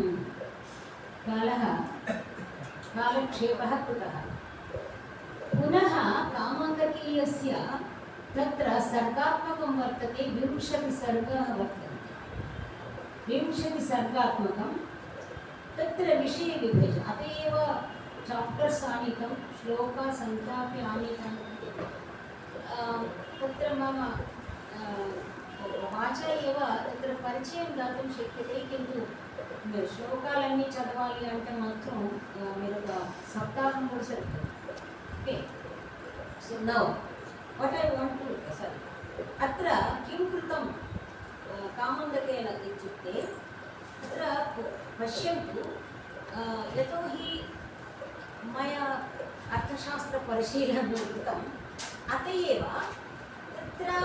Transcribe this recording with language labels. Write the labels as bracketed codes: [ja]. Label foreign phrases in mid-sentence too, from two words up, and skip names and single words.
[sa] कालक्षेपः कृतः पुनः कामन्दकीयस्य तत्र सर्गात्मकं वर्तते 20 सर्गाः वर्तन्ते 20 सर्गात्मकं तत्र विषये विभजनम् अत एव चाप्टर्स् आनीतं श्लोकसङ्ख्यापि आनीतं तत्र मम वाचा एव तत्र परिचयं दातुं शक्यते किन्तु श्लोकालన్నీ [te] చదవాలి అంటే మాత్రం మీరు ఒక సప్తాహం కూడా సరిపోదు ఓకే [en] so now what I want to sorry [sa] అత్ర किं कृतं कामन्दकेन इत्युक्ते अत्र पश्यन्तु यतोहि मया अर्थशास्त्रपरिशीलनं कृतम् अत एव तत्र